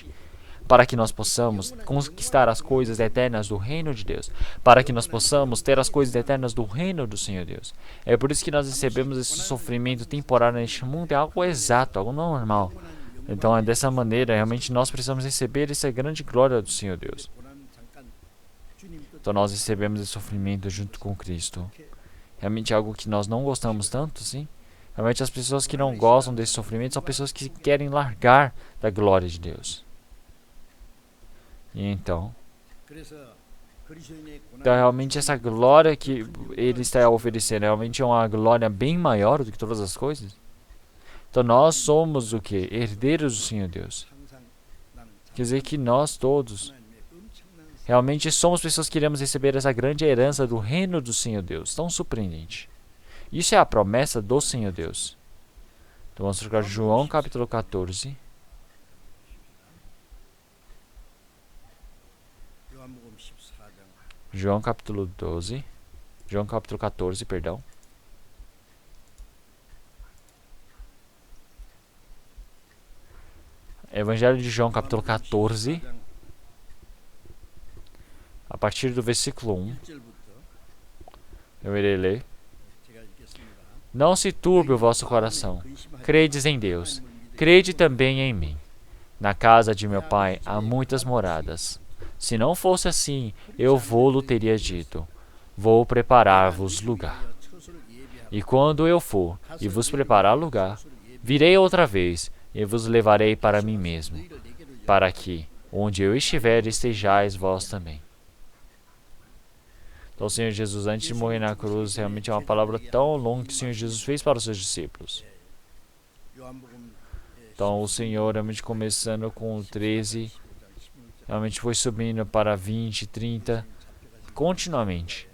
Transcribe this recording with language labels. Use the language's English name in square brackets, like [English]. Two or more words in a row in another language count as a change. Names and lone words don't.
[Portuguese] Para que nós possamos conquistar as coisas eternas do reino de Deus. Para que nós possamos ter as coisas eternas do reino do Senhor Deus. É por isso que nós recebemos esse sofrimento temporário neste mundo, é algo exato, algo normal. Então, é dessa maneira, realmente nós precisamos receber essa grande glória do Senhor Deus. [Korean] 고난 잠깐 주님 뜻 [Portuguese] Então, nós recebemos esse sofrimento junto com Cristo. Realmente é algo que nós não gostamos tanto, sim? Realmente as pessoas que não gostam desse sofrimento são pessoas que querem largar da glória de Deus. E então, [Korean] 그래서 그리스도인의 [Portuguese] então [Korean] 고난 [Portuguese] realmente essa glória que Ele está oferecendo realmente é uma glória bem maior do que todas as coisas. Então nós somos o que? Herdeiros do Senhor Deus. [Korean] 항상 나는 [Portuguese] Quer dizer que nós todos [Korean] 하나님의 엄청난 [Portuguese] realmente somos pessoas que iremos receber essa grande herança do reino do Senhor Deus. Tão surpreendente. Isso é a promessa do Senhor Deus. Então vamos trocar João capítulo 14. [Korean] 요한복음 14장 [Portuguese] João capítulo 12. João capítulo 14, perdão. Evangelho de João capítulo 14, a partir do versículo 1. [Korean] 1절부터 [Portuguese] Eu irei ler. [Korean] 제가 읽겠습니다. [Portuguese] Não se turbe o vosso coração. Credes em Deus. Crede também em mim. Na casa de meu pai há muitas moradas. Se não fosse assim, eu vou-lo teria dito. Vou preparar-vos lugar. [Korean] 처소를 예비하고 [Portuguese] E quando eu for e vos preparar lugar, virei outra vez e vos levarei para mim mesmo, [Korean] 너희를 내게로 [Portuguese] para que, onde eu estiver, estejais vós também. Então, o Senhor Jesus, antes de morrer na cruz, realmente é uma palavra tão longa que o Senhor Jesus fez para os seus discípulos. [Korean] 요한복음 [Portuguese] Então, o Senhor, realmente começando com 13, realmente foi subindo para 20, 30, continuamente.